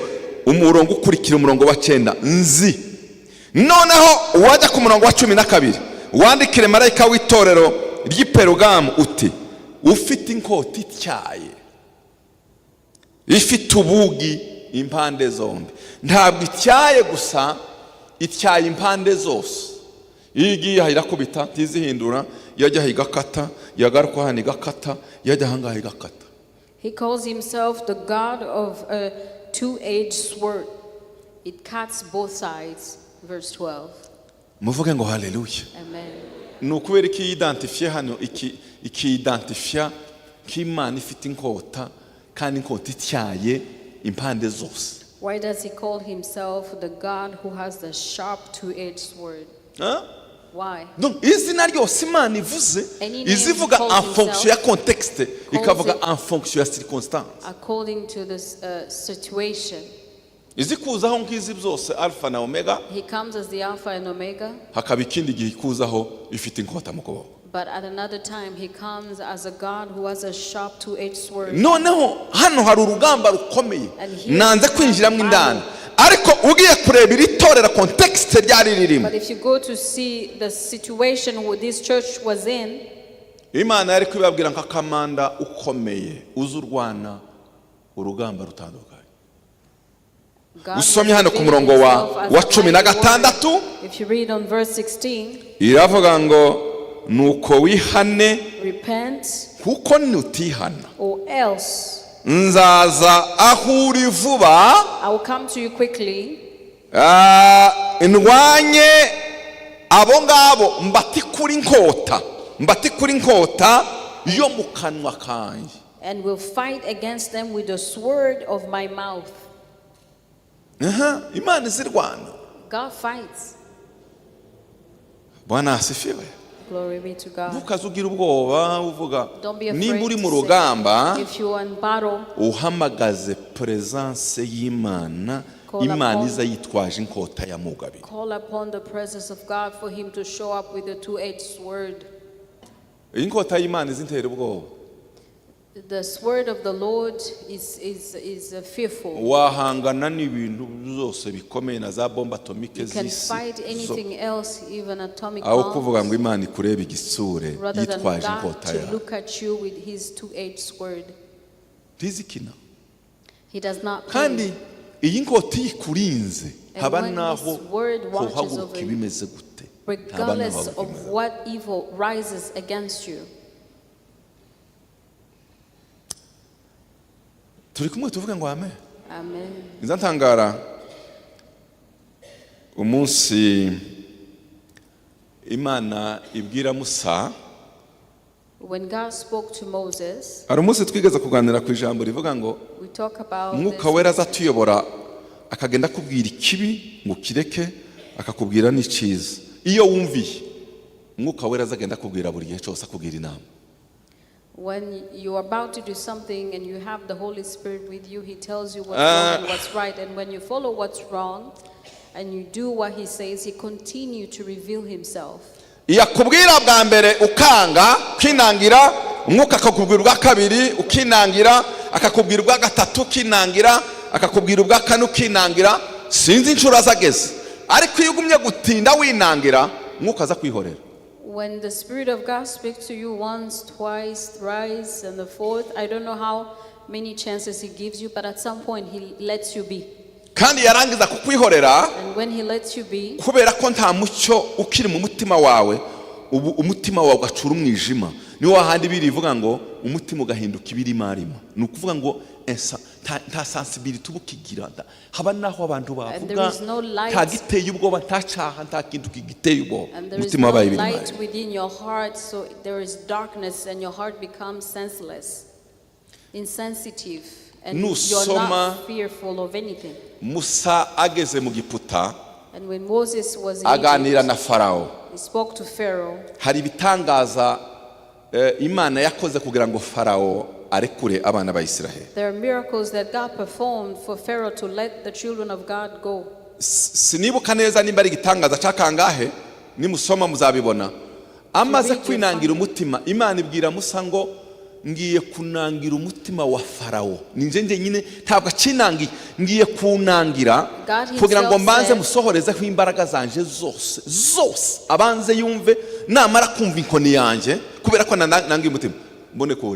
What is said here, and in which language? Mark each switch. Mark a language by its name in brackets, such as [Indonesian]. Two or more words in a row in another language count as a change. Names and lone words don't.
[Kinyarwanda] Umurongo ukurikira umurongo wa 9 nzi. Noneho wajya ku murongo wa 12, wandikire marayika w'itorero ry'i Perugamo uti ufite inkota ityaye ifite ubugi impande zombi. Ntabwo ityaye gusa, ityaye impande zose. Iyo igiye irakubita ntizihindura, yajya igakata, yagaruka hano igakata, yajya ahangaha igakata. [English] he calls himself the God of a two-edged sword. It cuts both sides. Verse 12. [Kinyarwanda] Muvuge ngo haleluya. Amen. Nukubera iki identify hano iki identify k'Imana ifite inkota kandi inkota ityaye impande zose. [English] Why does he call himself the God who has the sharp two-edged sword? Why? [Kinyarwanda] Donc izina ryose Imana ivuze [English] Any name [Kinyarwanda] izivuga [English] he calls [French] en fonction ya [English] himself, [Kinyarwanda] contexte ikavuga [English] it [French] en fonction ya circonstance. [English] according to this situation. [Kinyarwanda] Izikuzaho ngizi byose alpha na omega, [English] He comes as the Alpha and Omega, [Kinyarwanda] hakaba ikindi gihe ikuzaho ifite inkota mu kuboko. [English] but at another time he comes as a God who has a sharp two-edged sword. [Kinyarwanda] Noneho hano hari urugamba rukomeye [English] And here [Kinyarwanda] nanze [English] is [Kinyarwanda] kwinjiramo [English] battle. [Kinyarwanda] indani, ariko ugiye kureba iri torera contexte ryari ririmo, [English] But if you go to see the situation where this church was in, [Kinyarwanda] Imana yari kwibabwira nka kamanda ukomeye uzurwana urugamba rutandukanye. [English] God [Kinyarwanda] Usomye hano ku [English] was [Kinyarwanda] murongo [English] revealing [Kinyarwanda] wa [English] himself as [Kinyarwanda] wa [English] a [Kinyarwanda] cumi na [English] mighty [Kinyarwanda] gatandatu, [English] warrior. If you read on verse 16, [Kinyarwanda] iravuga ngo nuko wihane [English] repent [Kinyarwanda] kuko nutihana [English] or else [Kinyarwanda] nzaza aho uri vuba, [English] I will come to you quickly [Kinyarwanda] ndwanye abo ngabo mbatikura inkota yo mu kanwa kanjye. [English] and will fight against them with the sword of my mouth. [Kinyarwanda] Imana izirwana. [English] God fights. [Swahili] Bwana asifiwe. [English] Glory be to God. [Kinyarwanda] Ntukazugira ubwoba uvuga [English] Don't be [Kinyarwanda] nimba uri [English] afraid [Kinyarwanda] mu [English] to [Kinyarwanda] rugamba [English] say, if you are in battle, [Kinyarwanda] uhamagaze presence y'Imana, [English] Call [Kinyarwanda] Imana [English] upon- [Kinyarwanda] iza yitwaje inkota ya mugabiro. [English] call upon the presence of God for him to show up with the two-edged sword. [Kinyarwanda] Iyi nkota y'Imana izintera ubwoba. [English] The sword of the Lord is fearful. [Kinyarwanda] Wahangana n'ibintu byose bikomeye na za bomba atomike [English] You can [Kinyarwanda] z'isi, [English] fight anything else, even atomic [Kinyarwanda] aho kuvuga ngo [English] bombs, [Kinyarwanda] Imana ikurebe igisure [English] rather than [Kinyarwanda] yitwaje [English] God [Kinyarwanda] inkota [English] to [Kinyarwanda] yawe. [English] look at you with his two-edged sword. [Kinyarwanda] Ntizikina. [English] He does not [Kinyarwanda] Kandi [English] play. [Kinyarwanda] iyi nkota iyo ikurinze [English] And [Kinyarwanda] haba [English] when [Kinyarwanda] naho [English] his word watches [Kinyarwanda] hohaguruka [English] over you, [Kinyarwanda] ibimeze gute, haba naho [English] regardless [Kinyarwanda] haguruka [English] of [Kinyarwanda] ibimeze gute. [English] what evil rises against you. [Kinyarwanda] Turi kumwe tuvuge ngo amen. Amen. Nzantangara umunsi Imana ibwira Musa, [English] When God spoke to Moses, [Kinyarwanda] hari umunsi twigeze kuganira ku ijambo rivuga ngo [English] we talk about [Kinyarwanda] Umwuka [English] this. [Kinyarwanda] wera azatuyobora akagenda akubwira ikibi ngo kireke, akakubwira n'icyiza. Iyo wumviye Umwuka wera azagenda akubwira buri gihe cyose, akubwira inama. [English] When you're about to do something and you have the Holy Spirit with you, He tells you what's wrong and what's right. And when you follow what's wrong and you do what He says, He continues to reveal Himself. [Kinyarwanda] Iyo akubwira bwa mbere ukanga ukinangira, Umwuka akakubwira ubwa kabiri ukinangira, akakubwira ubwa gatatu ukinangira, akakubwira ubwa kane ukinangira, sinzi inshuro azageze. Ariko iyo ugumye gutinda winangira, Umwuka aza kwihorera. [English] When the Spirit of God speaks to you once, twice, thrice, and the fourth, I don't know how many chances He gives you, but at some point He lets you be. [Kinyarwanda] Kandi yarangiza kukwihorera [English] And when He lets you be, [Kinyarwanda] kubera ko nta mucyo ukiri mu mutima wawe, ubu umutima wawe ugacura umwijima. Niwo handi birivuga ngo umutima ugahinduka ibirimarima. Ni ukuvuga ngo nta sensibility ubukigira, haba naho abantu bavuga nta giteye ubwoba, nta cyaha, nta kintu kigiteye ubwoba, [English] and there is [Kinyarwanda] umutima [English] no [Kinyarwanda] wabaye [English] light [Kinyarwanda] ibirimarima. [English] within your heart, so there is darkness and your heart becomes senseless, insensitive, and you're [Kinyarwanda] Nusoma [English] not fearful of anything. [Kinyarwanda] Musa ageze mu Giputa [English] And when Moses was in [Kinyarwanda] aganira [English] Egypt, [Kinyarwanda] na Farao, [English] he spoke to Pharaoh. [Kinyarwanda] hari ibitangaza Imana yakoze kugira ngo Farao arekure abana ba Isiraheli. [English] There are miracles that God performed for Pharaoh to let the children of God go. [Kinyarwanda] Sinibuka neza nimba ari igitangaza cyakangahe, nimusoma muzabibona. Amaze kwinangira umutima, Imana ibwira Musa ngo ngiye kunangira umutima wa Farao. Ninje nyine ntabwo akinangiye, ngiye kunangira kugira ngo mbanze musohorezeho imbaraga zanje zose abanze yumve, namara kumva inkoni yanjye kubera ko nangiye umutima mbone kuwureka.